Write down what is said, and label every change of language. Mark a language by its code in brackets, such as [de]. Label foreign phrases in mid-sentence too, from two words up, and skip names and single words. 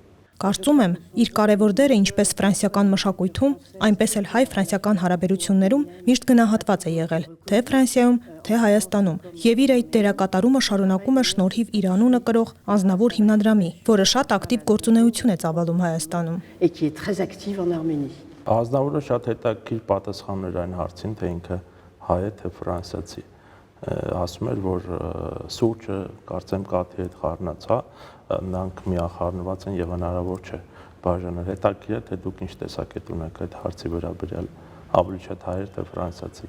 [hy] Կարծում եմ, իր կարևոր դերը ինչպես ֆրանսիական մշակույթում, այնպես էլ հայ-ֆրանսիական հարաբերություններում միշտ գնահատված է եղել, թե Ֆրանսիայում, թե Հայաստանում, եւ իր այդ դերակատարումը շարունակում է շնորհիվ իր անունը կրող Ազնավուր հիմնադրամի, որը շատ ակտիվ գործունեություն է ծավալում Հայաստանում։ [fr] Et qui est très active en Arménie. [hy] Ազնավուրը շատ հետաքրքիր պատասխան էր այն հարցին, թե ինքը հայ է թե ֆրանսիացի։ Ասում էր, որ սուրճը կարծեմ կաթի հետ խառնած, հա, նրանք միախառնված են եւ հնարավոր չէ բաժանել։ Հետաքրքիր է թե դուք ինչ տեսակետ ունեք այդ հարցի վերաբերյալ, ավելի շատ հայ թե ֆրանսիացի։